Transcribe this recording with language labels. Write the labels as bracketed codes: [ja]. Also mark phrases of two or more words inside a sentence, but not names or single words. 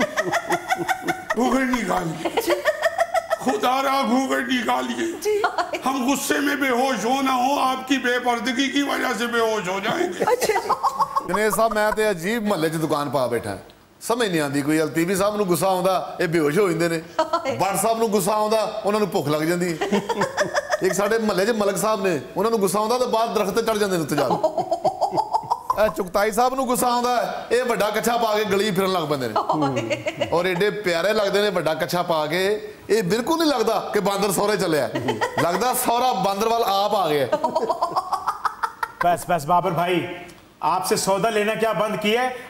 [ur] گھوگھر نکالیے، خدا را گھوگھر نکالیے، ہم غصے میں بے ہوش ہو نہ ہو آپ کی بے پردگی کی وجہ سے بے ہوش ہو جائیں گے۔ [pa] جنید صاحب میں تے عجیب محلے چ دکان پا بیٹھا ہے، [ur] سمجھ نہیں آتی کوئی۔ [pa] لطیفی صاحب نو غصہ آਉਂدا یہ بے ہوش ہو جاندے نے، بٹ صاحب نو غصہ آوندا انہاں نو بھوک لگ جاندی ہے۔ ایک ساڈے محلے چ ملک صاحب نے، انہاں نو غصہ آوندا تے باہر درخت تے چڑھ جاندے نے تے جا کے۔ چغتائی صاحب نو غصہ آوندا ہے یہ بڑا کچھا پا کے گلی پھرن لگ پیندے نے، اور ایڈے پیارے لگدے نے بڑا کچھا پا کے، یہ بالکل نہیں لگدا کہ باندر سورے چلے ہے، لگدا سورا باندر وال آپ آ گیا۔ [ur] بس بابر بھائی، آپ سے سودا لینا کیا بند کیا ہے؟